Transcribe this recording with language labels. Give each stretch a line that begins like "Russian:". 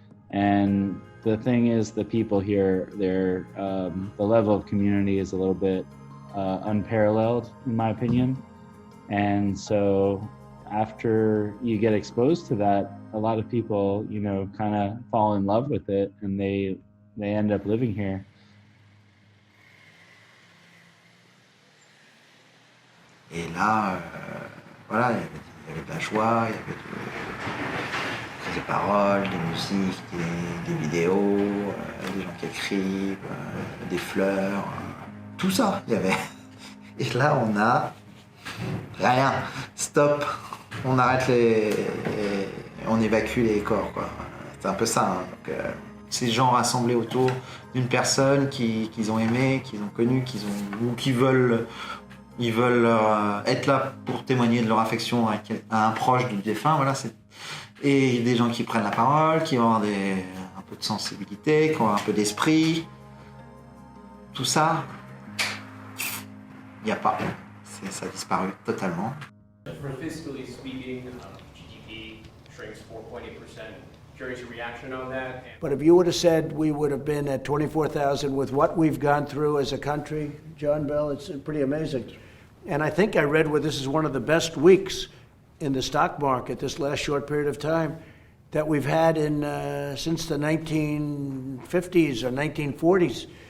English: And the thing is, the people here, the level of community is a little bit unparalleled, in my opinion. And so after you get exposed to that, a lot of people, you know, kind of fall in love with it, and they end up living here.
French: Et là, voilà, il y avait de la joie, il y avait des paroles, des musiques, des vidéos, des gens qui écrivent, des fleurs, tout ça, il y avait. Et là, on a rien, stop, on arrête on évacue les corps, quoi. C'est un peu ça. Hein. Donc, ces gens rassemblés autour d'une personne qu'ils ont aimée, qu'ils ont connue, ou qui veulent. Ils veulent être là pour témoigner de leur affection à un proche du défunt, voilà. Et des gens qui prennent la parole, qui ont un peu de sensibilité, qui ont un peu d'esprit. Tout ça, il n'y a pas. Ça a disparu totalement.
English: Fiscally speaking, GDP shrinks 4.8%. Curious your reaction on that. But if you would have said we would have been at 24,000 with what we've gone through as a country, John Bell, it's pretty amazing. And I think I read where this is one of the best weeks in the stock market this last short period of time that we've had since the 1950s or 1940s.